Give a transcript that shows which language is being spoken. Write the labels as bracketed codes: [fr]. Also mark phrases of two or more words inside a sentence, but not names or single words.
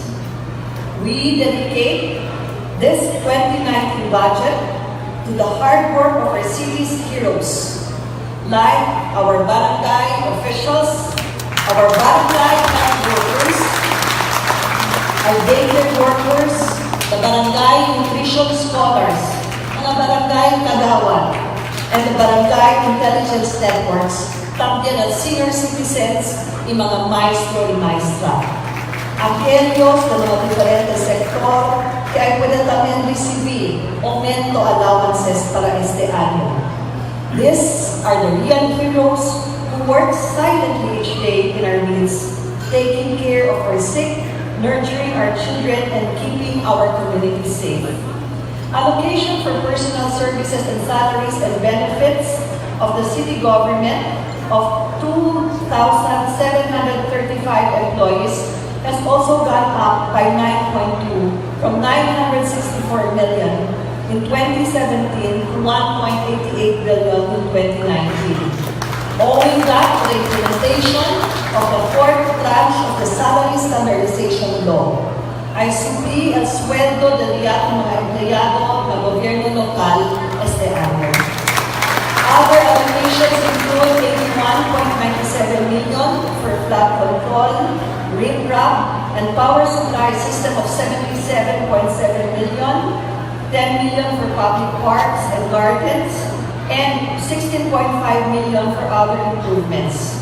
[en] We dedicate this 2019 budget to the hard work of our city's heroes, like our barangay officials, our barangay health workers, our daycare workers, the barangay nutrition scholars, [tl] mga barangay kagawan, [en] and the barangay intelligence networks, también at senior citizens, [cbk] y mga maestro y maestra. Aquellos de los diferentes sector que ay pueden también recibir aumento allowances para este año. [en] These are the real heroes who work silently each day in our midst, taking care of our sick, nurturing our children, and keeping our community safe. Allocation for personal services and salaries and benefits of the city government of 2,735 employees has also gone up by 9.2 from 964 million in 2017 to 1.88 billion in 2019. Owing that to the implementation of the fourth tranche of the salary standardization law, ICP [cbk] el sueldo del mga empleyado ng gobyerno lokal este año. [en] Other allocations include 81.97 million for flood control, riprap, and power supply system of 77.7 million, 10 million for public parks and gardens, and 16.5 million for other improvements.